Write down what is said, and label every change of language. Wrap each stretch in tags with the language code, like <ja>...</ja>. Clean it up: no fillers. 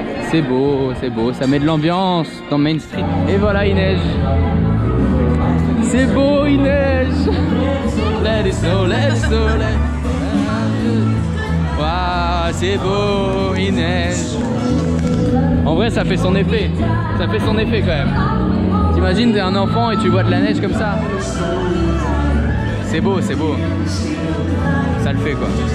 <fr>C'est beau, ça met de l'ambiance dans Main Street. Et voilà, il neige. C'est beau, il neige.</fr> <en>Let it snow, let it snow, let it...</en> <fr>Waouh, c'est beau, il neige. En vrai, ça fait son effet. Ça fait son effet quand même. T'imagines, t'es un enfant et tu vois de la neige comme ça. C'est beau, c'est beau. Ça le fait quoi.</fr>